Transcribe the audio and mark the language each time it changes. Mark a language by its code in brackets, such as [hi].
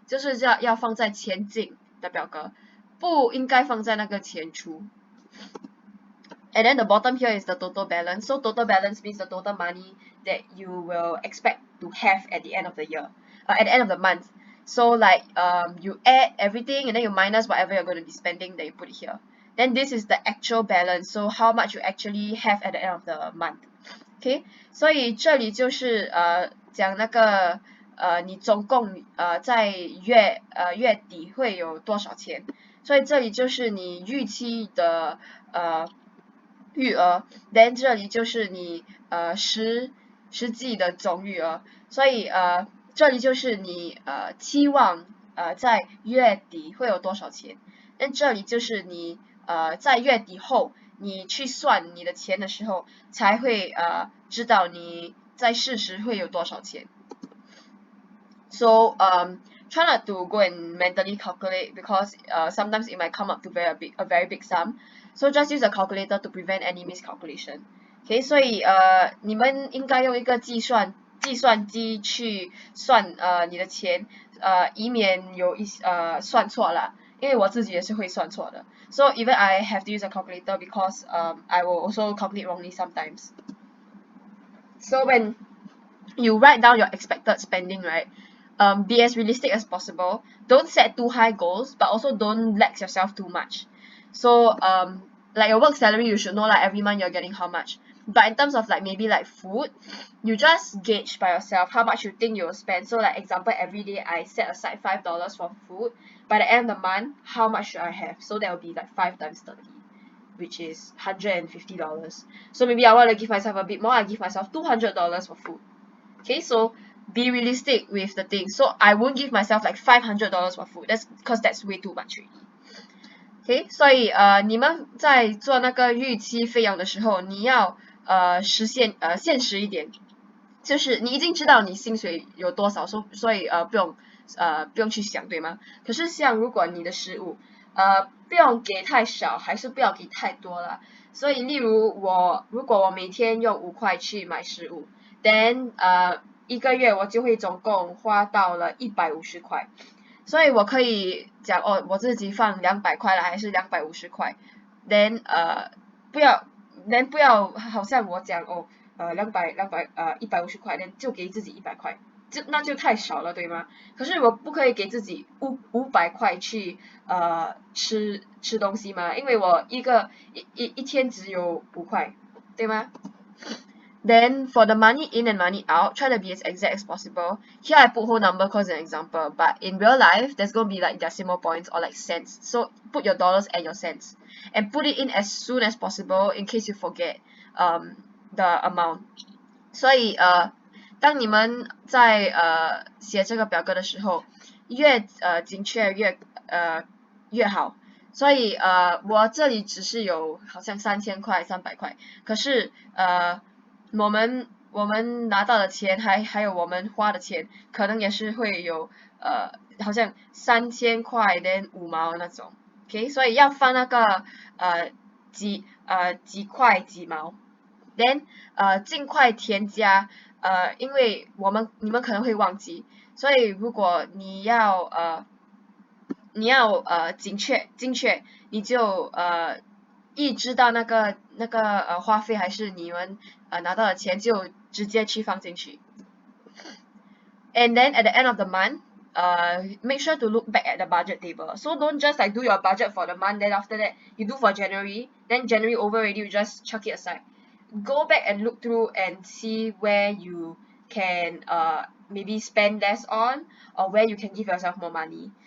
[zh] 就是要放在钱进的表格，不应该放在那个钱出。 [en] And then the bottom here is the total balance. So total balance means the total money that you will expect to have at the end of the year, at the end of the month. So like you add everything and then you minus whatever you're going to be spending, then you put it here. Then this is the actual balance. So how much you actually have at the end of the month. [zh] Okay， 所以这里就是讲那个你总共在月底会有多少钱。所以这里就是你预期的余额 then 这里就是你实际的总余额。所以这里就是你期望在月底会有多少钱。那这里就是你在月底后你去算你的钱的时候才会知道你在事实会有多少钱。 [en] So try not to go and mentally calculate, because sometimes it might come up to a very big sum. So just use a calculator to prevent any miscalculation. [zh] Okay， 所以你们应该用一个计算机去算你的钱，以免有算错了。因为我自己也是会算错的。 [en] So even I have to use a calculator because I will also calculate wrongly sometimes. So when you write down your expected spending, right? Be as realistic as possible. Don't set too high goals, but also don't lax yourself too much. So like your work salary, you should know like every month you're getting how much. But in terms of like maybe like food, you just gauge by yourself how much you think you will spend. So like example, every day I set aside $5 for food. By the end of the month, how much should I have? So that will be like 5 times 30, which is $150. So maybe I want to give myself a bit more. I give myself $200 for food. Okay, so be realistic with the thing. So I won't give myself like $500 for food. That's because that's way too much already. [zh] Okay， 所以你们在做那个预期费用的时候，你要现实一点，就是你已经知道你薪水有多少，所以不用去想，对吗？可是像如果你的食物不用给太少，还是不要给太多了。所以例如如果我每天用5块去买食物 then 一个月我就会总共花到了150块。所以我可以讲我自己放200块了，还是250块 then 不要好像我讲150块 then 就给自己100块，那就太少了，对吗？可是我不可以给自己500块去吃东西嘛，因为我一天只有5块，对吗？ [en] Then for the money in and money out, try to be as exact as possible. Here I put whole number cause an example, but in real life, there's going to be like decimal points or like cents. So put your dollars and your cents and put it in as soon as possible in case you forget the amount. 所以当你们在写这个表格的时候，越精确越好。所以我这里只是有好像3000块、300块，可是我们拿到的钱还有我们花的钱，可能也是会有好像3000块then5毛那种 ，OK， 所以要放那个几块几毛 then 尽快添加因为你们可能会忘记，所以如果你要精确，你就一知道那个花费还是你们拿到的钱就直接去放进去。 And then at the end of the month, make sure to look back at the budget table. So don't just like do your budget for the month, then after that you do for January, then January over already, you just chuck it aside. Go back and look through and see where you can maybe spend less on or where you can give yourself more money.